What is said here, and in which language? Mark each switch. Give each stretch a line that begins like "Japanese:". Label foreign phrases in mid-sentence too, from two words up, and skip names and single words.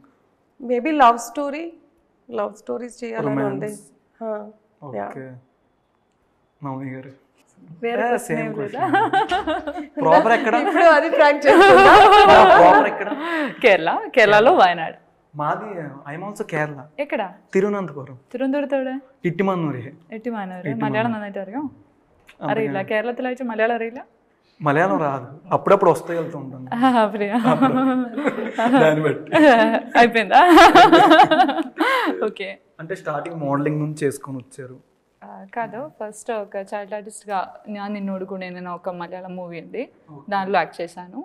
English: maybe love stories
Telugu: చేయాలని ఉంది. ఓకే. నవమి గారు వేరే
English: same proper
Telugu: ఎక్కడ? ఇప్పుడు అది ప్రాంక్ చేస్తున్నా. ప్రాపర్ ఎక్కడ? కేరళలో వయనాడ్. మాది
English: I'm also
Telugu: కేరళ. ఎక్కడ?
Malayalam: തിരുവനന്തപുരം. തിരുവനന്തപുരത്തോടെ ഇട്ടിമാനൂര്. എട്ടിമാനൂര്. മലയാളം നന്നായിട്ട് അറിയോ? അറിയില്ല. കേരളത്തിലായിട്ട് മലയാളം അറിയില്ല?
Telugu: మలయాళం రాదు, అప్పుడప్పుడు వస్తే వెళ్తూ ఉంటాను. దాన్ని బట్టి అయిపోయిందా? ఓకే. అంటే
English: starting modeling
Telugu: నుంచి చేసుకొని వచ్చారు? కాదు, ఫస్ట్ ఒక
English: child artist
Telugu: నేను నిన్నోడు కూడా నేను ఒక మలయాళం మూవీ ఉంది, దానిలో యాక్ట్ చేశాను.